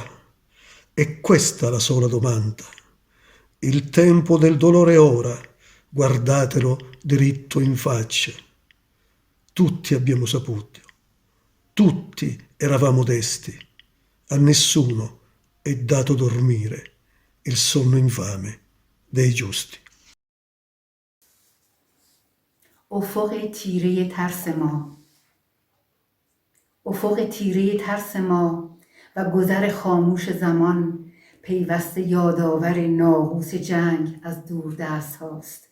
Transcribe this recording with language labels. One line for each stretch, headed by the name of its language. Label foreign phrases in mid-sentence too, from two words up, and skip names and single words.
Italian: È questa la sola domanda. Il tempo del dolore è ora, guardatelo diritto in faccia. Tutti abbiamo saputo, tutti eravamo desti, a nessuno è dato dormire, il sonno infame dei giusti.
Persian: افق تیره ترس ما، افق تیره ترس ما و گذر خاموش زمان پیوسته یادآور ناقوس جنگ از دور دست هاست.